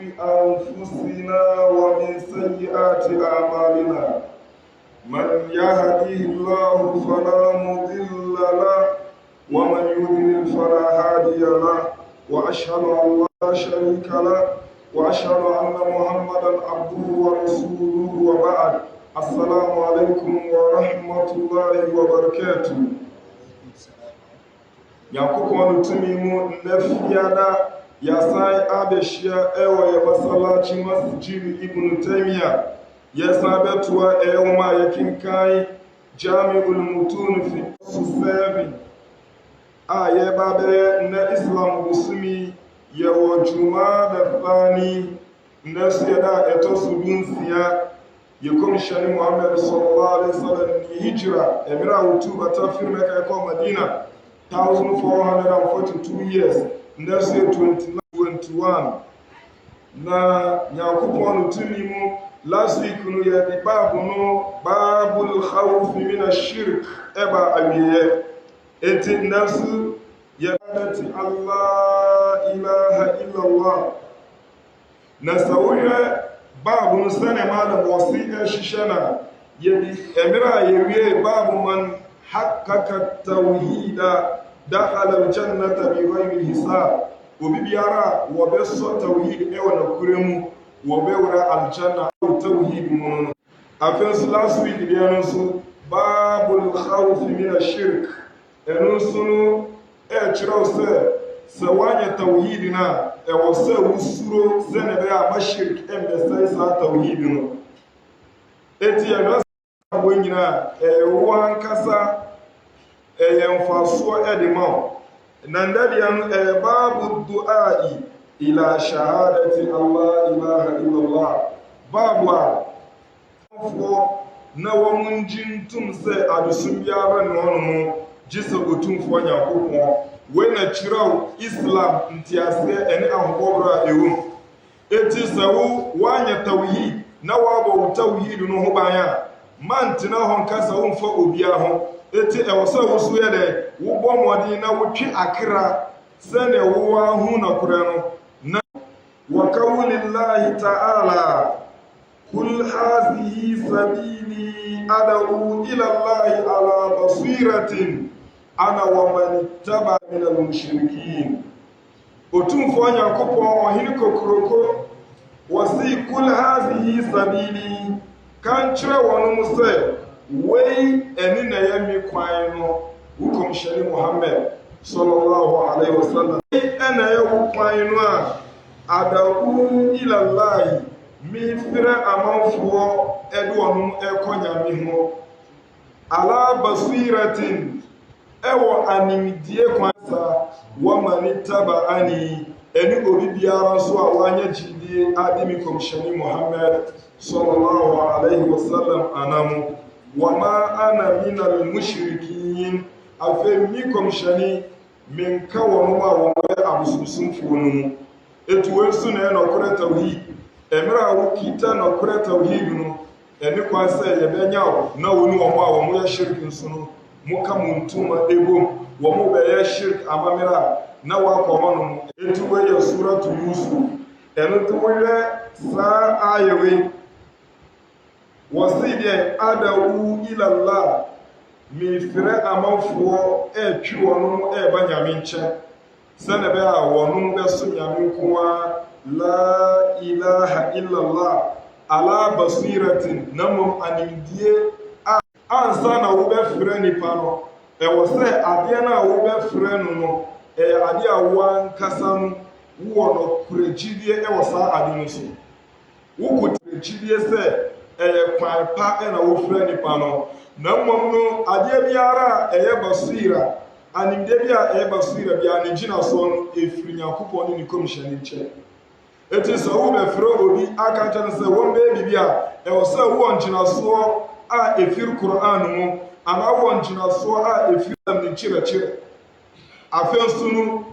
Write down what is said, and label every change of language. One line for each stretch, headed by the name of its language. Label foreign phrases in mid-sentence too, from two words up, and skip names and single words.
Arabic: أنفسنا ومن سيئات أعمالنا من يهده الله فلا مضل له ومن يضلل فلا هادي له وأشهد أن لا شريك له وأشهد أن محمدا عبده ورسوله وبعد السلام عليكم ورحمة الله وبركاته.
Akan: Nyankopɔn no tumi mu nnafiada yasan abɛhyia ɛwɔ yɛ masalachi masjid Ibn Taymiyyah yɛsan bɛtoa ɛwɔ ma yɛkenkan Jami'ul Mutun fi Susabi a yɛba bɛyɛ na Islam busumi yɛwɔ Jumada Thani nnaso yɛda ɛtɔ so dunsia yɛkɔmhyɛne Muhammad
Arabic: صلى الله عليه وسلم
Akan: ni hijra ɛmmerɛ a wɔtu bata firi Mɛka ɛkɔ Madina 1442 years nnaso yɛ 2021 na Nyankopɔn no tumi mu
English: last week
Akan: no yɛde baabu no
Arabic: باب الخوف من الشرك
Akan: ɛba awieɛ eti nnaso yɛdati
Arabic: الله إله إلا الله
Akan: na sɛ wohwɛ baabu no sɛne maadam wɔse ɛhyehyɛ na yɛde ɛmmerɛ a yɛwie baabu man
Arabic: حقق التوحيد دخل الجنة بغير حساب
Akan: obi biara wɔbɛsɔ tawhid ɛwɔ nakura mu wɔbɛwura aljanna ɛwɔ tawhid mu no afei nso
English: last week
Akan: deɛ no nso
Arabic: باب الخوف من الشرك
Akan: ɛno nso no ɛkyerɛw sɛ woanyɛ tawhid no a ɛwɔ sɛ wosuro sɛne ɛbɛyɛ a mashirk ɛmmɛsɛe saa tawhid no eti ɛno sɛ abɔ nyinaa ɛwɔ ankasa ɛyɛ mfasoɔ ɛde ma wo na ndadeɛ no ɛyɛ
Arabic: باب الدعاء إلى شهادة الله إله إلا الله
Akan: babu a foɔ na wɔn ngye ntom sɛ adesom biara ne ɔno no gye sɛ otumfoɔ Nyankopɔn wei na kyerɛw Islam ntiaseɛ ɛne ahobɔborɔ a ɛwɔ mu eti sɛ woanyɛ tawhid na woabɔ wo tawhid no ho ban a mantena hɔ nka sɛ womfa obiara ho eti ɛwɔ sɛ wo so yɛ dɛ wobɔ mmɔden na wotwe akra sɛnea wowɔ ahu na korɛ no na
Arabic: وقول الله تعالى قل هذه سبيلي أدعو إلى الله على بصيرة أنا ومن اتبع من المشركين
Akan: otumfoɔ Nyankopɔn ɔhene kokoroko wɔsi
Arabic: قل هذه سبيلي
Akan: kan kyerɛ wɔn mu sɛ wei ɛne na yɛ me kwan no wukɔmhyɛne Muhammad
Arabic: صلى الله عليه وسلم
Akan: ɛna yɛ wo kwan no a
Arabic: أدعو إلى الله
Akan: mefrɛ amanfoɔ ɛde ɔnom ɛkɔ Nyame ho
Arabic: على بصيرة
Akan: ɛwɔ animdie kwan sa wɔmane taba ani ɛne obi biara nso a wɔanyɛ gyidie ade me kɔmhyɛne Muhammad
Arabic: صلى الله عليه وسلم
Akan: anamu
Arabic: وما أنا من المشركين
Akan: afei mi kɔmhyɛne menka wɔn a wɔyɛ abosomsomfoɔ no mu etu wei nso na ɛnɔkorɛ tawhid ɛmmerɛ a wokita nɔkorɛ tawhid no ɛne kwan sɛ yɛbɛnya wo na wɔne wɔn a wɔyɛ shirk nso no muka mu ntoma ebom wɔn bɛyɛ shirk amammerɛ a na wakɔma no mu etu wei yɛ suratu Yusuf ɛno to wɔyɛ saa ayɛwei wɔsi deɛ
Arabic: أدعو إلى الله
Akan: mefrɛ amanfoɔ ɛtwi wɔn ɛba Nyame nkyɛn sɛnɛ bɛ a wɔn bɛso Nyame nko a
Arabic: لا إله إلا الله على بصيرة
Akan: na mmom animdie a ansa na wobɛfrɛ nipa no ɛwɔ sɛ adeɛ no a wobɛfrɛ no no ɛyɛ adeɛ a woankasa no wowɔ no korɛgyidie ɛwɔ saa ade no so wokotere gyidie sɛ ɛyɛ kwan pa ɛna wofrɛ nipa no na mmom no adeɛ biara a ɛyɛ basira animdeɛ bi a ɛyɛ basira biara ne gyinasoɔ no ɛfiri Nyankopɔn ne ne kɔmhyɛne nkyɛn eti sɛ wobɛfrɛ obi aka kyerɛ sɛ wɔn bɛyɛ biribi a ɛwɔ sɛ wowɔ ngyinasoɔ a ɛfiri Qur'an mu anaa wowɔ ngyinasoɔ a ɛfiri ne nkyerɛkyerɛ afei nso no